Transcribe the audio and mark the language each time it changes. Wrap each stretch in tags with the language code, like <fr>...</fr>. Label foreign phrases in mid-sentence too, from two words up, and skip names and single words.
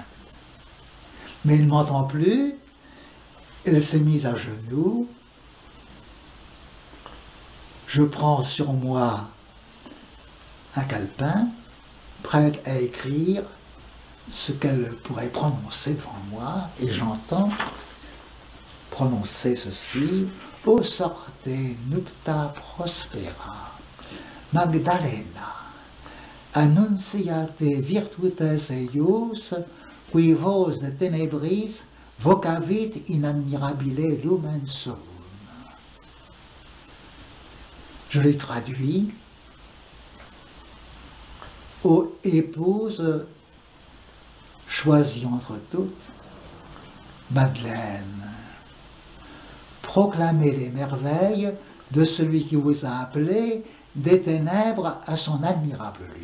<fr>Mais il ne m'entend plus, elle s'est mise à genoux, je prends sur moi un calepin, prête à écrire ce qu'elle pourrait prononcer devant moi, et j'entends prononcer ceci, «</fr> <la>O sorte nupta prospera, Magdalena, annunciate virtutes eius, qui vos de tenebris vocavit in admirabile lumen suum.</la> <fr>» Je lui traduis, « Ô épouse choisie entre toutes, Madeleine, proclamez les merveilles de celui qui vous a appelé des ténèbres à son admirable lumière.</fr>